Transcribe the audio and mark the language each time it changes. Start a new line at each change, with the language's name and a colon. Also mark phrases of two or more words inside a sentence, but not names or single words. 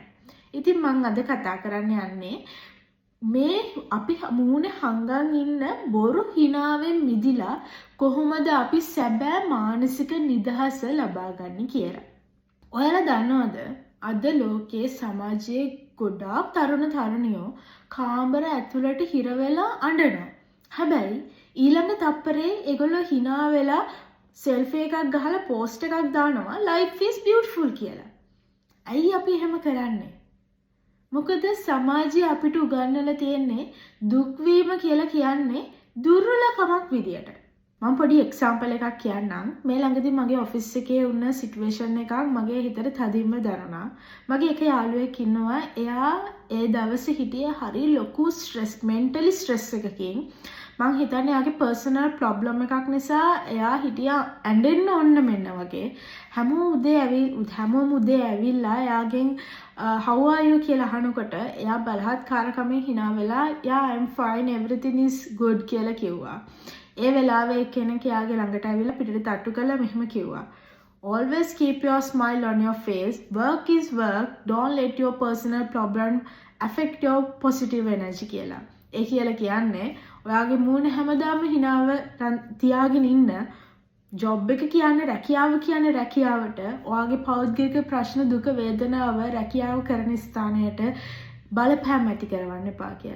Sinhala: ඉතින් මම අද කතා කරන්න යන්නේ මේ අපි මූණේ හංගන් ඉන්න බොරු හිනාවෙන් මිදිලා කොහොමද අපි සැබෑ මානසික නිදහස ලබා ගන්න කියලා. ඔයාලා දන්නවද අද ලෝකයේ සමාජයේ ගොඩාක් තරුණ තරුණියෝ කාමර ඇතුළට හිර වෙලා අඬනවා. හැබැයි ඊළඟ තප්පරේ ඒගොල්ලෝ hina වෙලා සෙල්ෆි එකක් ගහලා පෝස්ට් එකක් දානවා
English: life is beautiful
Sinhala: කියලා. ඇයි අපි එහෙම කරන්නේ? මොකද සමාජය අපිට උගන්වලා තියෙන්නේ දුක් වීම කියලා කියන්නේ දුර්වලකමක් විදියට. මම පොඩි එක්සැම්පල් එකක් කියන්නම්. මේ ළඟදී මගේ ඔෆිස් එකේ වුණ සිටුේෂන් එකක් මගේ හිතට තදින්ම දැනුණා. මගේ එක යාළුවෙක් ඉන්නවා. එයා ඒ දවසේ හිටියේ හරි ලොකු
English: mentally stress
Sinhala: එකකින්. මං හිතන්නේ එයාගේ
English: personal problem
Sinhala: එකක් නිසා එයා හිටියා ඇඬෙන්න ඕන්න මෙන්න වගේ. හැමෝම උදේ ඇවිල්ලා එයාගෙන්
English: how are you
Sinhala: කියලා අහනකොට එයා බලහත්කාරකමෙන් hina වෙලා
English: yeah I'm fine everything is good
Sinhala: කියලා කිව්වා. ඒ වෙලාවේ කෙනෙක් එයාගේ ළඟට ඇවිල්ලා පිටට තට්ටු කරලා මෙහෙම කිව්වා.
English: Always keep your smile on your face. Work is work. Don't let your personal problem affect your positive energy කියලා.
Sinhala: ඒ කියලා කියන්නේ ඔයාගේ මූණ හැමදාම hinaව තියාගෙන ඉන්න. ජොබ් එක කියන්නේ රැකියාව කියන්නේ රැකියාවට. ඔයාගේ පෞද්ගලික ප්‍රශ්න දුක වේදනාව රැකියාව කරන ස්ථානයට බලපෑම් ඇති කරවන්න එපා කියලා.